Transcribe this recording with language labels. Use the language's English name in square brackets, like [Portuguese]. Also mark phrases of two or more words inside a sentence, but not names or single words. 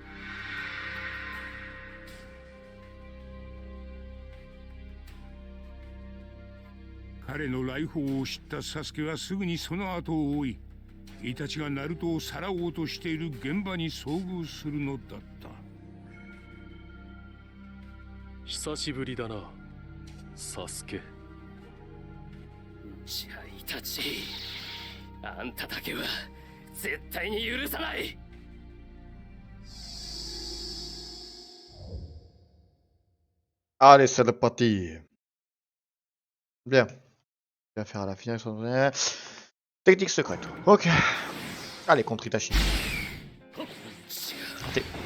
[Japanese] 彼の来訪を知ったサスケはすぐにその後を追い、イタチがナルトをさらおうとしている現場に遭遇するのだった。久しぶりだな、サスケ。内葉イタチ、あんただけは絶対に許さない。 [French] Allez, c'est parti. Bien. On va faire à la finale. Technique secrète. Ok. Allez, contre Itachi. Raté.